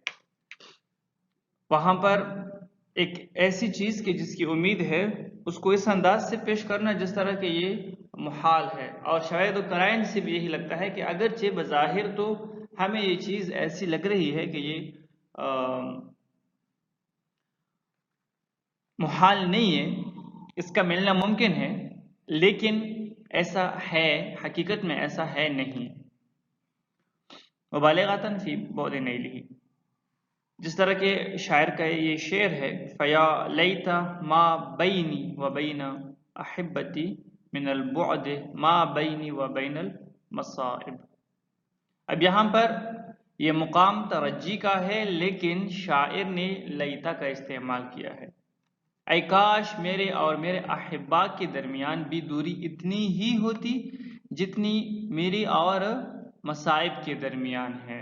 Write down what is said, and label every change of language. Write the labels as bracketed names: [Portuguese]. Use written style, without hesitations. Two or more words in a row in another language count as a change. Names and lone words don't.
[Urdu] وہاں پر ایک ایسی چیز کی جس کی امید ہے اس کو اس انداز سے پیش کرنا جس طرح کہ یہ محال ہے، اور شاید و قرائن سے بھی یہی لگتا ہے کہ اگرچہ بظاہر تو ہمیں یہ چیز ایسی لگ رہی ہے کہ یہ محال نہیں ہے، اس کا ملنا ممکن ہے، لیکن ایسا ہے، حقیقت میں ایسا ہے نہیں۔ [Arabic] مبالغۃ فی بعد نیلہ، [Urdu] جس طرح کہ شاعر کا یہ شعر ہے [Arabic] فیا لیت ما بینی و بین احبتی من البعد ما بینی و بین المصائب۔ [Urdu] اب یہاں پر یہ مقام ترجی کا ہے، لیکن شاعر نے لیتا کا استعمال کیا ہے۔ اے کاش میرے اور میرے احبا کے درمیان بھی دوری اتنی ہی ہوتی جتنی میری اور مصائب کے درمیان ہے۔